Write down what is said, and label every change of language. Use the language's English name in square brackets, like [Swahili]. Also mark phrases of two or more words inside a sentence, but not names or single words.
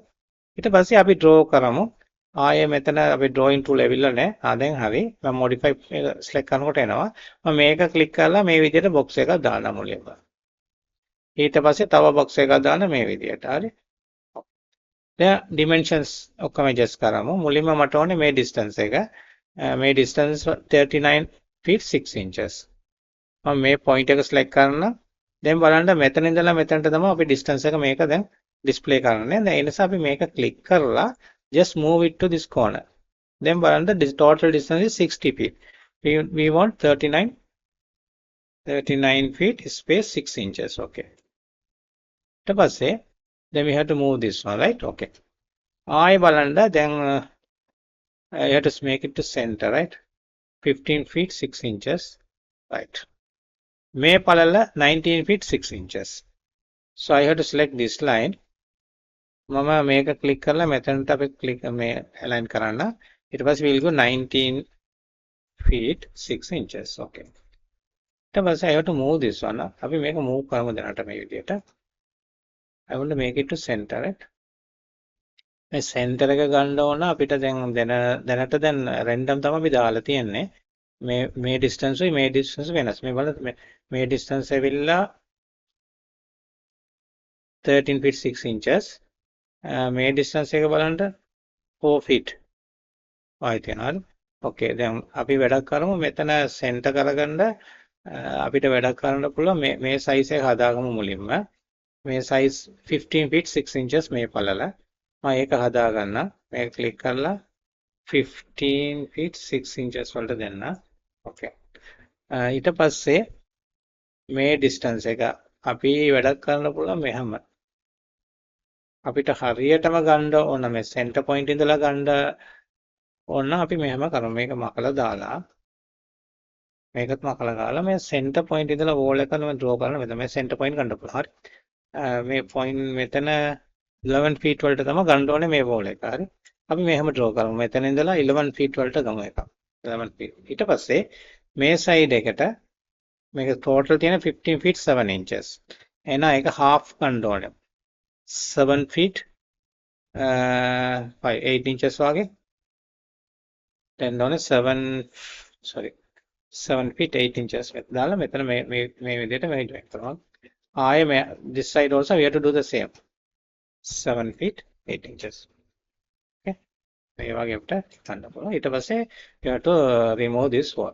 [Sinhala] ඊට පස්සේ අපි draw කරමු. ආයේ මෙතන අපි [English] drawing tool [Sinhala] ඇවිල්ලා නැහැ. දැන් හරි. මම [English] modify select [Sinhala] කරනකොට එනවා. මම මේක click කරලා මේ විදිහට box එකක් දානවා මුලින්ම. ඊට පස්සේ තව box එකක් දාන්න මේ විදිහට. හරි. දැන් dimensions ඔක්කොම adjust කරමු. මුලින්ම මට ඕනේ මේ distance එක. මේ distance [English] 39 feet 6 inches. [Sinhala] මම මේ point එක select කරනවා. දැන් බලන්න මෙතන ඉඳලා මෙතනට තමයි අපි distance එක මේක දැන් display කරන්නේ. දැන් ඒ නිසා අපි මේක click කරලා [English] just move it to this corner. [Sinhala] දැන් බලන්න [English] total distance is 60 feet. We want 39 feet space 6 inches. okay. [Sinhala] ඊට පස්සේ [English] then we have to move this one, right? okay. [Sinhala] ආයෙ බලන්න දැන් [English] you have to make it to center, right? 15 feet 6 inches. right. [Sinhala] මේ පළල [English] 19 feet 6 inches. So I have to select this line [Sinhala] මම මේක ක්ලික් කරලා මෙතනට අපි ක්ලික් මේ align කරන්න. ඊට පස්සේ [English] we'll go 19 feet 6 inches. Okay. [Sinhala] ඊට පස්සේ [English] I have to move this one. [Sinhala] අපි මේක move කරමු දැනට මේ විදිහට. [English] I want to make it to center, right? [Sinhala] මේ center එක ගන්න ඕන අපිට දැනට දැන් random තමයි අපි දාලා තියෙන්නේ. මේ distance උයි මේ distance වෙනස්. මේ බලන්න මේ distance ඇවිල්ලා [English] 13 feet 6 inches. [Sinhala] මේ distance එක බලන්න 4 feet. ආයි තියෙනවා. ඕකේ දැන් අපි වැඩක් කරමු මෙතන center කරගන්න අපිට වැඩක් කරන්න පුළුවන් මේ size එක හදාගමු මුලින්ම. මේ size [English] 15 feet 6 inches [Sinhala] මේ පළල. මම ඒක හදාගන්න. මේක ක්ලික් කරලා [English] 15 feet 6 inches [Sinhala] වලට දෙන්න. ඕකේ. ඊට පස්සේ මේ distance එක අපි වැඩක් කරන්න පුළුවන් මෙහෙම. අපිට හරියටම ගන්න ඕන මේ center point ඉඳලා ගන්න ඕන අපි මෙහෙම කරමු. මේක මකලා දාලා මේකත් මකලා දාලා මේ center point ඉඳලා wall එක නම් draw කරන්න මෙතන මේ center point ගන්න පුළුවන්. හරි. මේ point මෙතන 11 feet වලට තමයි ගන්න ඕනේ මේ wall එක. හරි. අපි මෙහෙම draw කරමු. මෙතන ඉඳලා 11 feet වලට ගමු එක. 11 feet. ඊට පස්සේ මේ side එකට මේක total තියෙන [English] 15 feet 7 inches. [Sinhala] එහෙනම් ඒක half ගන්න ඕනේ. [English] 7 feet 8 inches [Sinhala] වගේ. දැන් ඕනේ [English] 7 feet 8 inches [Sinhala] දාලා මෙතන මේ විදිහට මේ join කරනවා. [English] ආයේ this side also we have to do the same. 7 feet 8 inches. Okay. [Sinhala] මේ වගේ අපිට ගන්න පුළුවන්. ඊට පස්සේ [English] we have to remove this wall.